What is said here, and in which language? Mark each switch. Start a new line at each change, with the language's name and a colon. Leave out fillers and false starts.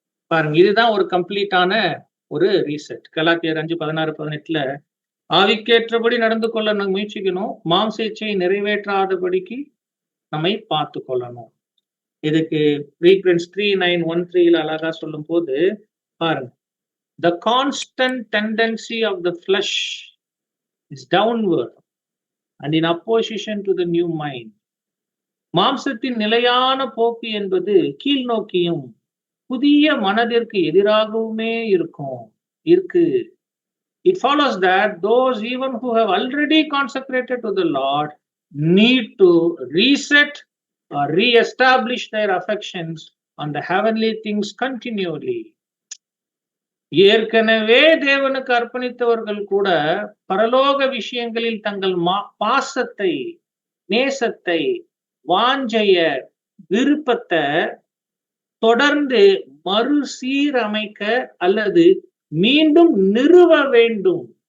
Tamil: பாருங்க, இதுதான் ஒரு கம்ப்ளீட்டான ஒரு ரீசெட். கலாத்தியர் 5, 16, 18ல ஆவிக்கேற்றபடி நடந்து கொள்ள நம்ம முயற்சிக்கணும். மாம்ச இச்சையை நிறைவேற்றாதபடிக்கு நம்மை பார்த்துக் கொள்ளணும். இதுக்கு Philippians 3:9-13 அழகா சொல்லும்போது பாருங்க.
English: The constant tendency of the flesh is downward and in opposition to the new mind.
Tamil: மாம்சத்தின் நிலையான போக்கு என்பது கீழ் நோக்கியும் புதிய மனதிற்கு எதிராகவுமே இருக்கு.
English: It follows that those even who have already consecrated to the Lord need to reset or re-establish their affections on the heavenly things continually.
Tamil: ஏற்கனவே தேவனுக்கு அர்ப்பணித்தவர்கள் கூட பரலோக விஷயங்களில் தங்கள் பாசத்தை, நேசத்தை, வாஞ்சைய, விருப்பத்தை தொடர்ந்து மறுசீரமைக்க அல்லது மீண்டும் நிறுவ வேண்டும்.